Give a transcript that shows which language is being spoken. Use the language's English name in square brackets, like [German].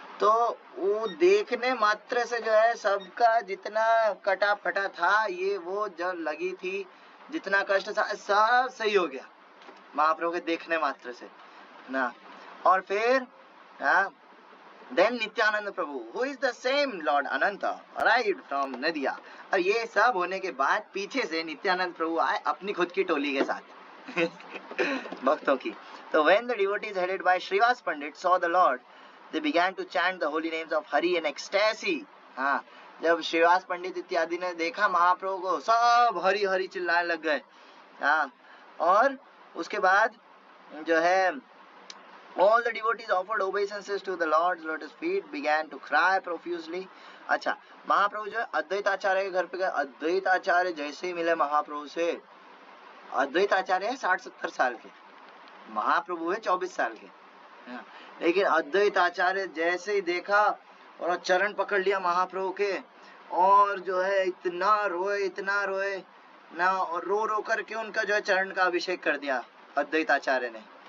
[Hindi] तो वो देखने मात्र से जो है सबका जितना कटा फटा था, ये वो जो लगी थी, जितना कष्ट था, सब सही हो गया महाप्रभु के देखने मात्र से ना। [English] और फिर then Nityananda Prabhu, who is the same lord Ananta, arrived from Nadia. [Hindi] और ये सब होने के बाद पीछे से नित्यानंद प्रभु आए अपनी खुद की टोली के साथ भक्तों की। [English] तो when the devotees headed by Srivas Pandit saw the Lord, they began to chant the holy names of Hari in ecstasy. [Hindi] हाँ, जब श्रीवास पंडित इत्यादि ने देखा महाप्रभु को, सब हरि हरि चिल्लाने लग गए। हाँ, और उसके बाद जो है [English] all the devotees offered obeisances to the Lord's lotus feet, began to cry profusely. [Hindi] अच्छा, महाप्रभु जो है अद्वैत आचार्य के घर पे गए। अद्वैत आचार्य जैसे ही मिले महाप्रभु से, अद्वैत आचार्य है 60-70 साल के, महाप्रभु है 24 साल के, लेकिन अद्वैत आचार्य जैसे ही देखा और चरण पकड़ लिया महाप्रभु के, और जो है इतना रोए ना, और रो करके उनका जो है चरण का अभिषेक कर दिया अद्वैत आचार्य ने।